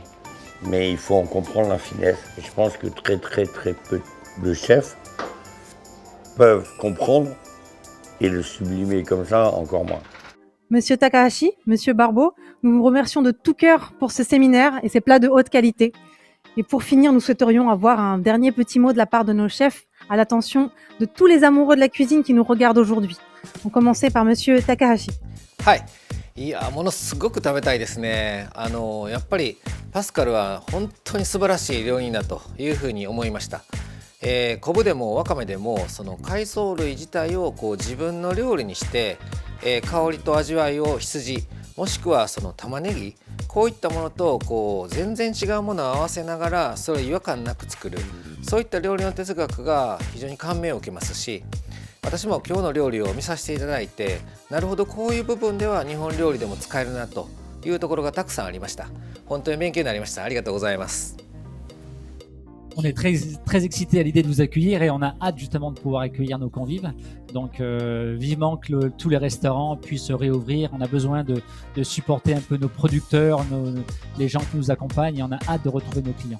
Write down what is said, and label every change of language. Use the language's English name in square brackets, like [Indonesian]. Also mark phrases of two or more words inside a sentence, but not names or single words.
[French] Mais il faut en comprendre la finesse. Et je pense que très peu de chefs peuvent comprendre et le sublimer comme ça, encore moins. Monsieur Takahashi, Monsieur Barbeau, nous vous remercions de tout cœur pour ce séminaire et ces plats de haute qualité. Et pour finir, nous souhaiterions avoir un dernier petit mot de la part de nos chefs à l'attention de tous les amoureux de la cuisine qui nous regardent aujourd'hui. On commençait par Monsieur Takahashi. [Japanese] はい、いやものすごく食べたいですね。やっぱりパスカルは本当に素晴らしい料理人だというふうに思いました。昆布でもわかめでもその海藻類自体を自分の料理にして、香りと味わいを羊もしくはその玉ねぎこういったものと全然違うものを合わせながらそれを違和感なく作る、そういった料理の哲学が非常に感銘を受けますし、私も今日の料理を見させていただいて、なるほどこういう部分では日本料理でも使えるなというところがたくさんありました。本当に勉強になりました。ありがとうございます。 [French] On est très excités à l'idée de vous accueillir et on a hâte justement de pouvoir accueillir nos convives. Donc vivement que tous les restaurants puissent réouvrir. On a besoin de supporter un peu nos producteurs, les gens qui nous accompagnent et on a hâte de retrouver nos clients.